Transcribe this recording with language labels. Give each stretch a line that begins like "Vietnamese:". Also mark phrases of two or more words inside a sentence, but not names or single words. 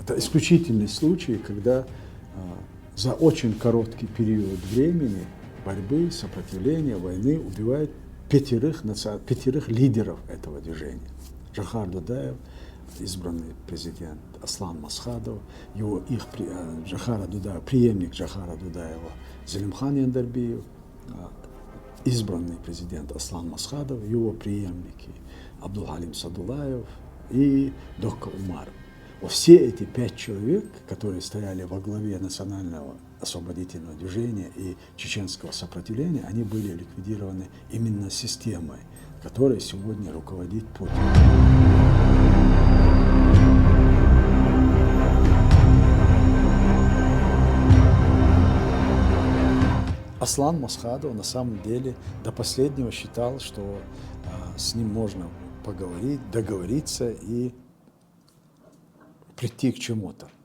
Russian: исключительный случай, когда за очень короткий период времени борьбы, сопротивления, войны убивают пятерых лидеров этого движения. Джохар Дудаев, избранный президент Аслан Масхадов, Джохара Дудаева, преемник Джохара Дудаева Зелимхан Яндарбиев, избранный президент Аслан Масхадов, его преемники Абдулхалим Садулаев и Докка Умаров. Все эти 5 человек, которые стояли во главе национального освободительного движения и чеченского сопротивления, они были ликвидированы именно системой, которой сегодня руководит Путин. Аслан Масхадов на самом деле до последнего считал, что с ним можно поговорить, договориться и прийти к чему-то.